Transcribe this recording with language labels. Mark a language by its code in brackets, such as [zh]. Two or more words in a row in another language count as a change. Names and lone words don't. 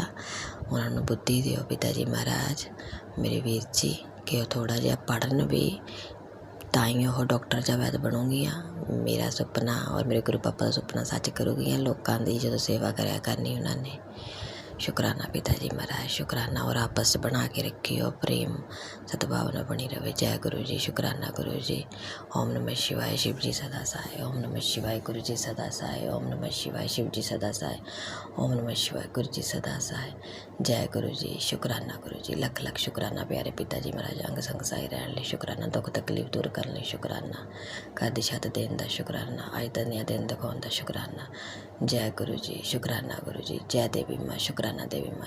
[pa] ਉਹਨਾਂ ਨੂੰ ਬੁੱਧੀ ਦਿਓ ਪਿਤਾ ਜੀ ਮਹਾਰਾਜ, ਮੇਰੇ ਵੀਰ ਜੀ, ਕਿ ਉਹ ਥੋੜ੍ਹਾ ਜਿਹਾ ਪੜ੍ਹਨ ਵੀ, ਤਾਂ ਹੀ ਉਹ ਡਾਕਟਰ ਜਾਂ ਵੈਦ ਬਣੂਗੀਆਂ। ਮੇਰਾ ਸੁਪਨਾ ਔਰ ਮੇਰੇ ਗੁਰੂ ਪਾਪਾ ਦਾ ਸੁਪਨਾ ਸੱਚ ਕਰੂਗੀਆਂ। ਲੋਕਾਂ ਦੀ ਜਦੋਂ ਸੇਵਾ ਕਰਿਆ ਕਰਨੀ ਉਹਨਾਂ ਨੇ। ਸ਼ੁਕਰਾਨਾ ਪਿਤਾ ਜੀ ਮਹਾਰਾਜ, ਸ਼ੁਕਰਾਨਾ। ਔਰ ਆਪਸ 'ਚ ਬਣਾ ਕੇ ਰੱਖਿਓ ਪ੍ਰੇਮ ਸਦਭਾਵਨਾ ਬਣੀ ਰਹੇ। ਜੈ ਗੁਰੂ ਜੀ, ਸ਼ੁਕਰਾਨਾ ਗੁਰੂ ਜੀ। [sa] ਓਮ ਨਮः शिवाय [hi] शिव जी सदा सहाय। [sa] ओम नमः शिवाय [hi] गुरु जी सदा सहाय। [sa] ओम नमः शिवाय [hi] शिव जी सदा सहाय। [sa] ओम नमः शिवाय [hi] गुरु जी सदा सहाय। जय गुरु जी, शुकराना गुरु जी। लख लख शुकराना प्यारे पिता जी महाराज, अंग संग सहाय रहने लिए शुकराना, दुख तकलीफ दूर करने लिए शुकराना, घर दी छत देने का शुकराना, अज दुनिया दिन दिखाने का शुकराना। जय गुरु जी, शुकराना गुरु जी। जय देवी माँ, शुकराना देवी माँ।